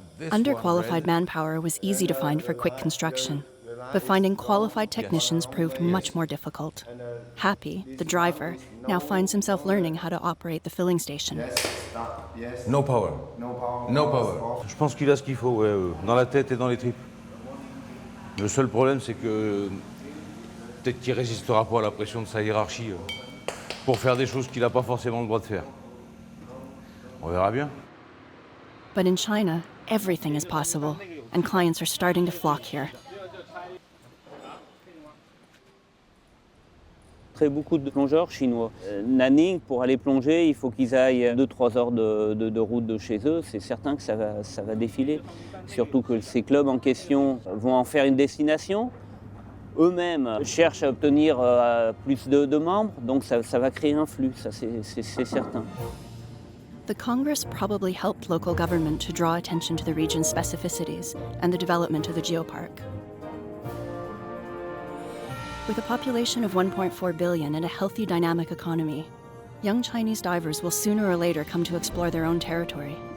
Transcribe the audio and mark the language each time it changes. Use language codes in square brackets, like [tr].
[en] Underqualified manpower was easy to find for quick construction, but finding qualified technicians proved much more difficult. Happy, the driver, now finds himself learning how to operate the filling station. No power. No power. [fr] Je pense qu'il a ce qu'il faut, ouais, dans la tête et dans les tripes. Le seul problème, c'est que peut-être qu'il résistera pas à la pression de sa hiérarchie pour faire des choses qu'il n'a pas forcément le droit de faire. On verra bien. [en] But in China, everything is possible, and clients are starting to flock here. [fr] Très beaucoup de plongeurs chinois. Nanning, pour aller plonger, il faut qu'ils aillent 2-3 heures de route de chez eux. C'est certain que ça va défiler. Surtout que ces clubs en question vont en faire une destination. Eux-mêmes cherchent à obtenir plus de membres, donc ça va créer un flux, ça c'est certain. [en] The Congress probably helped local government to draw attention to the region's specificities and the development of the geopark. With a population of 1.4 billion and a healthy, dynamic economy, young Chinese divers will sooner or later come to explore their own territory.